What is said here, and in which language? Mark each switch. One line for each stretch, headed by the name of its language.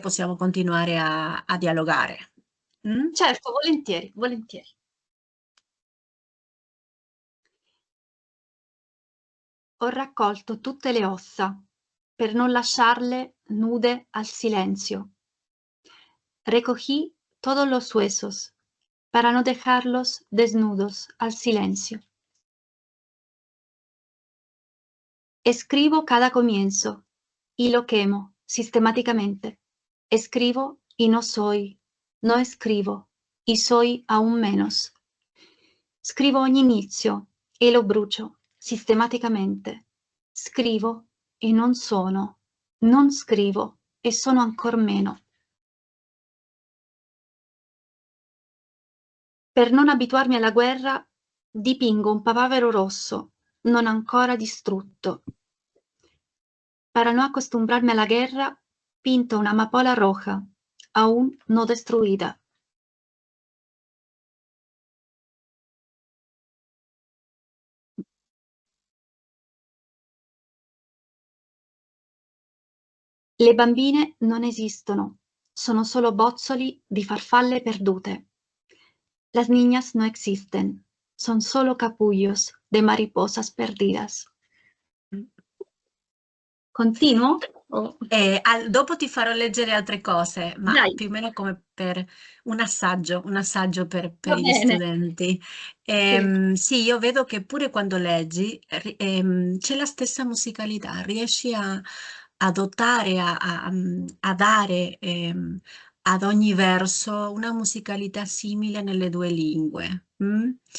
Italian: possiamo continuare a dialogare. Mm? certo, volentieri, volentieri. Ho raccolto tutte le ossa per non lasciarle nude
Spanish: al silencio. Recogí todos los huesos para no dejarlos desnudos al silencio. Escribo cada comienzo y lo quemo sistemáticamente. Escribo y no soy, no escribo y soy aún menos.
Italian: Scrivo ogni inizio e lo brucio sistematicamente. Scrivo e non sono, non scrivo e sono ancor meno. Per non abituarmi alla guerra, dipingo un papavero rosso, non ancora distrutto.
Spanish: Para no acostumbrarme a la guerra, pinto una amapola roja, aún no destruida.
Italian: Le bambine non esistono, sono solo bozzoli di farfalle perdute.
Spanish: Las niñas no existen, son solo capullos de mariposas perdidas.
Italian: Continuo? Oh. Dopo ti farò leggere altre cose, ma Dai, più o meno come per un assaggio per va gli bene. studenti. Sì. Sì, io vedo che pure quando leggi c'è la stessa musicalità, riesci a adottare, a dare ad ogni verso una musicalità simile nelle due lingue. Mm?